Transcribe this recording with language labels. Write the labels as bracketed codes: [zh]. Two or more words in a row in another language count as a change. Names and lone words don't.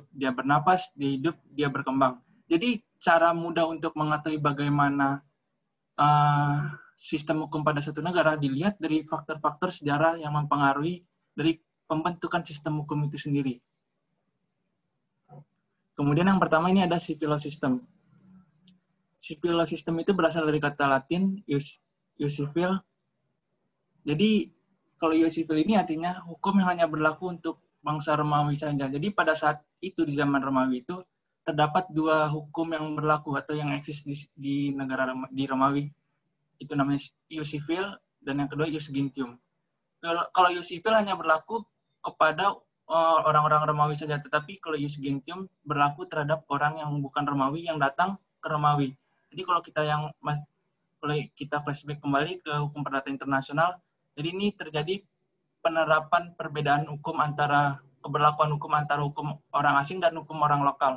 [id] Dia bernapas, dia hidup, dia berkembang. Jadi cara mudah untuk mengetahui bagaimana sistem hukum pada suatu negara dilihat dari faktor-faktor sejarah yang mempengaruhi dari pembentukan sistem hukum itu sendiri. Kemudian yang pertama ini ada [en] civil law system. Civil law system [id] itu berasal dari kata Latin [la] ius civil. [id] Jadi kalau [la] ius civil [id] ini artinya hukum yang hanya berlaku untuk bangsa Romawi saja. Jadi pada saat itu di zaman Romawi itu terdapat dua hukum yang berlaku atau yang eksis di negara di Romawi. Itu namanya [la] ius civil [id] dan yang kedua [la] ius gentium. [id] Kalau [la] ius civil [id] hanya berlaku kepada orang-orang Romawi saja, tetapi kalau [la] ius gentium [id] berlaku terhadap orang yang bukan Romawi yang datang ke Romawi. Jadi kalau kita flashback kembali ke hukum perdata internasional, jadi ini terjadi penerapan perbedaan hukum keberlakuan hukum antara hukum orang asing dan hukum orang lokal.